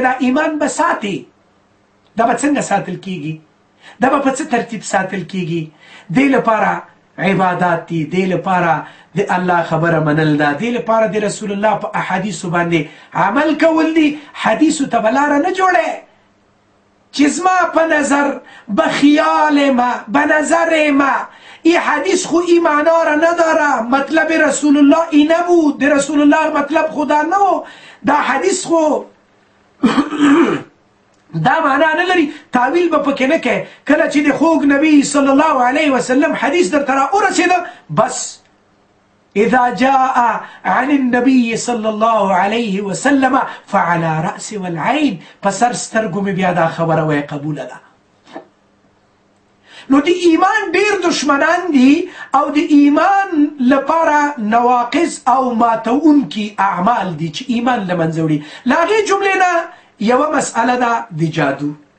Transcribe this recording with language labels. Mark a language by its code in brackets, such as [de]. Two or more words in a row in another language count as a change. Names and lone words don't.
[ps] دا ایمان به ساتي. دا به څنګه ساتل کیږي؟ دا به په څه ترتیب ساتل کیږي؟ دې لپاره عبادات دي، دې لپاره د الله خبره منل ده، دې لپاره د رسول الله په احادیثو باندې عمل کول دي. حدیثو ته به لاره نه جوړی چې زما په نظر، [fa] به خیال ما، به نظر ما، این حدیث خو این معنا را نداره، مطلب رسول الله این نبود، در رسول الله مطلب خدا نو، [ps] دا حدیث خو دا معنا نه لري، تعویل به پکې نه کوي. کله چې د خوږ نبی [ar] صلی الله علیه وسلم [ps] حدیث درته را ورسېده، [ar] بس اذا جاء عن النبي صلى الله عليه وسلم فعلى رأس والعين. [ps] پسر سترګو مې بیا دا خبره وای قبوله ده. نو د ایمان ډیر دشمنان دي او د ایمان لپاره نواقص او ماتونکي اعمال دي چې ایمان له منځه وړي. له هغې جملې نه یوه مسئله ده د جادو.